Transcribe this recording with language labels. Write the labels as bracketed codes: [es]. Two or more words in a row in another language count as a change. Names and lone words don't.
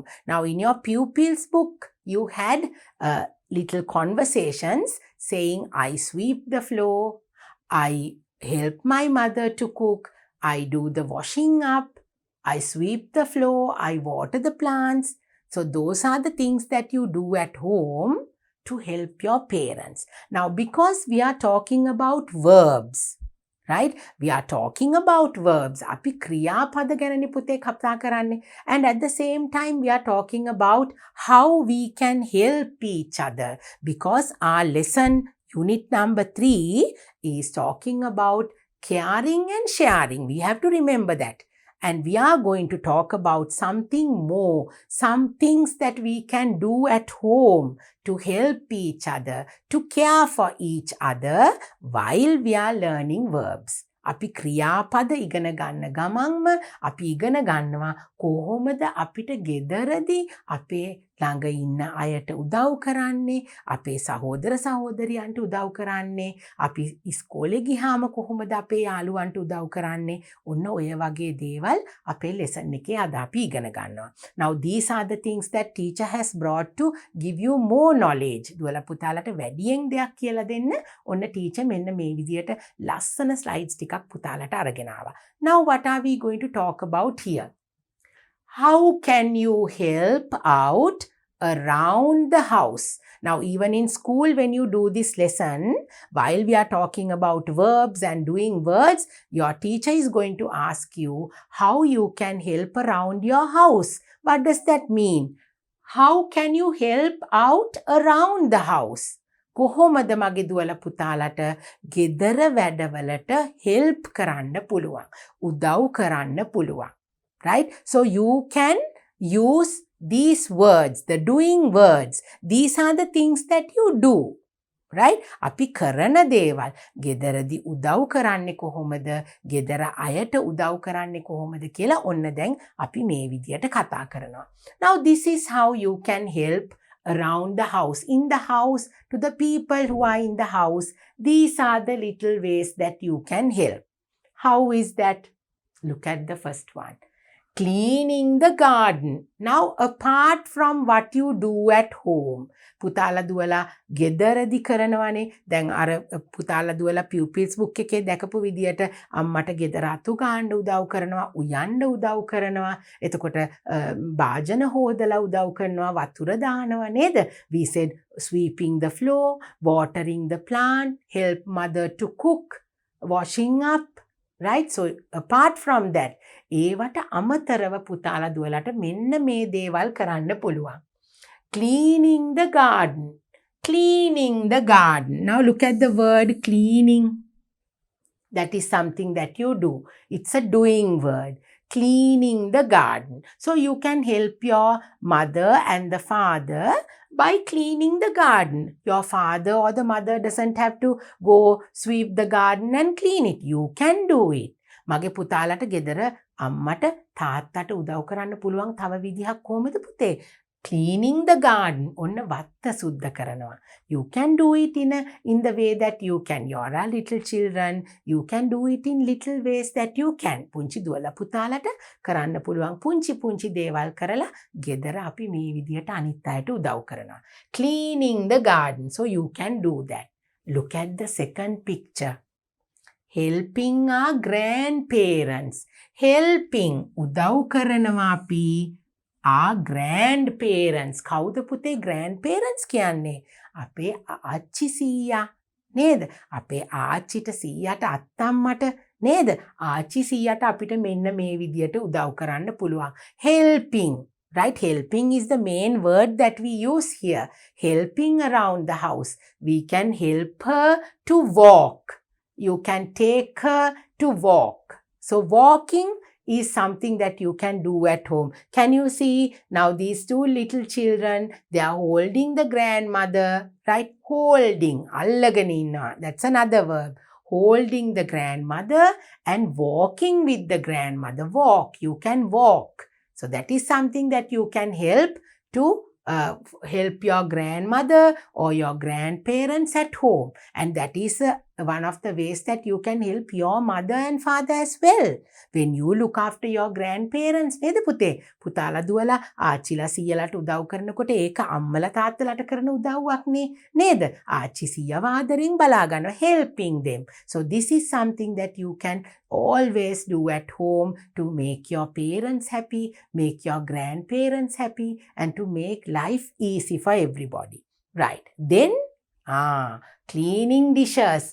[en] Now, in your pupils book, you had little conversations saying, I sweep the floor, I help my mother to cook, I do the washing up, I sweep the floor, I water the plants. So those are the things that you do at home to help your parents. Now, because we are talking about verbs, right? We are talking about verbs. [si] අපි ක්‍රියාපද ගැනනේ පුතේ කතා කරන්නේ. [en] And at the same time, we are talking about how we can help each other. Because our lesson, unit number 3, is talking about caring and sharing. We have to remember that. And we are going to talk about something more, some things that we can do at home to help each other, to care for each other while we are learning verbs. [si] අපි ක්‍රියාපද ඉගෙන ගන්න ගමන්ම අපි ඉගෙන ගන්නවා කොහොමද අපිට ගෙදරදී අපේ ළඟ ඉන්න අයට උදව් කරන්නේ, අපේ සහෝදර සහෝදරියන්ට උදව් කරන්නේ, අපි ඉස්කෝලේ ගියාම කොහොමද අපේ යාළුවන්ට උදව් කරන්නේ. ඔන්න ඔය වගේ දේවල් අපේ ලෙසන් එකේ අද අපි ඉගෙන ගන්නවා. [en] Now these are the things that teacher has brought to give you more knowledge. [si] දුවලා පුතාලට වැඩියෙන් දෙයක් කියලා දෙන්න ඔන්න teacher මෙන්න මේ විදියට ලස්සන slides ටිකක් පුතාලට අරගෙන ආවා. [en] Now what are we going to talk about here? How can you help out around the house? Now, even in school, when you do this lesson, while we are talking about verbs and doing words, your teacher is going to ask you how you can help around your house. What does that mean? How can you help out around the house? [si] කොහොමද මගේ දුවල පුතාලට ගෙදර වැඩවලට help කරන්න පුළුවන්, උදව් කරන්න පුළුවන්. [en] Right? So you can use these words, the doing words. These are the things that you do. Right? [si] අපි කරන දේවල් ගෙදරදී උදව් කරන්නේ කොහොමද? ගෙදර අයට උදව් කරන්නේ කොහොමද කියලා ඔන්න දැන් අපි මේ විදියට කතා කරනවා. [en] Now this is how you can help around the house, in the house, to the people who are in the house. These are the little ways that you can help. How is that? Look at the first one. cleaning the garden. Now, apart from what you do at home, [si] පුතාලා දුවලා ගෙදරදි කරනවනේ. දැන් අර පුතාලා දුවලා [en] pupils book [si] එකේ දැකපු විදියට අම්මට ගෙදර අතු ගන්න උදව් කරනවා, උයන්න උදව් කරනවා. එතකොට භාජන හොදලා උදව් කරනවා, වතුර දානවා නේද? [en] We said sweeping the floor, watering the plant, help mother to cook, washing up. Right? So apart from that, [si] ඒවට අමතරව පුතාලා දුවලට මෙන්න මේ දේවල් කරන්න පුළුවන්. [en] Cleaning the garden. Cleaning the garden. Now look at the word cleaning. That is something that you do. It's a doing word. Cleaning the garden. So you can help your mother and the father by cleaning the garden. Your father or the mother doesn't have to go sweep the garden and clean it. You can do it. [si] මගේ පුතාලට ගෙදර අම්මට තාත්තට උදව් කරන්න පුළුවන් තව විදිහක් කොහොමද පුතේ? [en] Cleaning the garden. [si] ඔන්න වත්ත සුද්ධ කරනවා. [en] You can do it in the way that you can. You are a little children. You can do it in little ways that you can. [si] පුංචි දුවලා පුතාලට කරන්න පුළුවන් පුංචි දේවල් කරලා ගෙදර අපි මේ විදියට අනිත් අයට උදව් කරනවා. [en] Cleaning the garden. So you can do that. Look at the second picture. Helping our grandparents. Helping. [si] උදව් කරනවා අපි [en] our grandparents. [si] කවුද පුතේ grandparents කියන්නේ? අපේ ආච්චි සීයා නේද? අපේ ආච්චිට සීයාට අත්තම්මට නේද? ආච්චි සීයාට අපිට මෙන්න මේ විදියට උදව් කරන්න පුළුවන්. [en] Helping. Right? Helping is the main word that we use here. Helping around the house. We can help her to walk. You can take her to walk. So walking is something that you can do at home. Can you see now these two little children, they are holding the grandmother, right? Holding. [si] අල්ලගෙන ඉන්නවා. [en] That's another verb. Holding the grandmother and walking with the grandmother. Walk. You can walk. So that is something that you can help to help your grandmother or your grandparents at home. And that is one of the ways that you can help your mother and father as well. When you look after your grandparents, [si] නේද පුතේ? පුතාලා දුවලා ආච්චිලා සීයලාට උදව් කරනකොට ඒක අම්මලා තාත්තලාට කරන උදව්වක් නේද? ආච්චි සීයව ආදරෙන් බලා ගන්නවා, [en] helping them. So this is something that you can always do at home to make your parents happy, make your grandparents happy, and to make life easy for everybody. Right. Then, cleaning dishes.